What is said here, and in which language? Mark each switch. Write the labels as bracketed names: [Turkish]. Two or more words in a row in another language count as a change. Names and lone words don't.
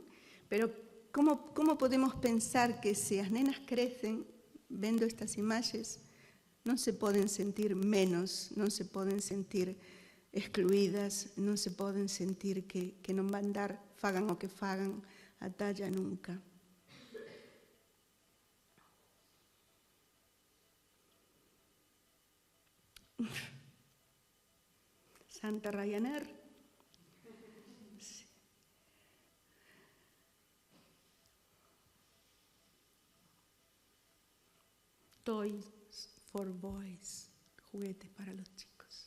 [Galician] Pero como podemos pensar que se as nenas crecen vendo estas imaxes, non se poden sentir menos, non se poden sentir excluídas, non se poden sentir que non van dar, fagan o que fagan, a talla nunca. Santa Ryanair. Sí. [English] Toys for boys, [Spanish] juguetes para los chicos.